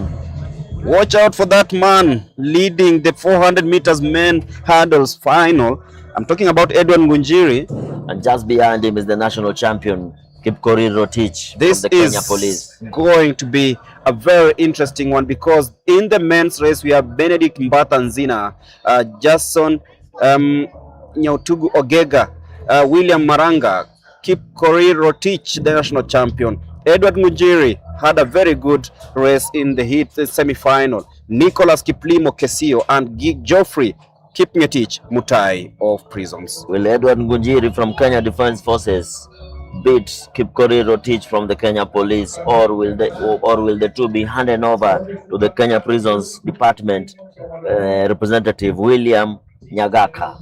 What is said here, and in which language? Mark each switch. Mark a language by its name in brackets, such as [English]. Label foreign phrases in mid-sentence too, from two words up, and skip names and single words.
[English] Watch out for that man leading the 400 meters men hurdles final. I'm talking about Edward Ngunjiri. And just behind him is the national champion, Kipkorir Teach from the Kenya Police. Going to be a very interesting one, because in the men's race we have Benedict Mbatha-Nzina, Jason Nyautugu Ogega, William Maranga, Kipkorir Teach, the national champion. Edward Ngunjiri had a very good race in the semi-final. Nicholas Kiplimo Kesio and Geoffrey Kipngetich Mutai of Prisons. Will Edward Ngunjiri from Kenya Defence Forces beat Kipkorir Teach from the Kenya Police, or will the two be handed over to the Kenya Prisons Department representative William Nyagaka?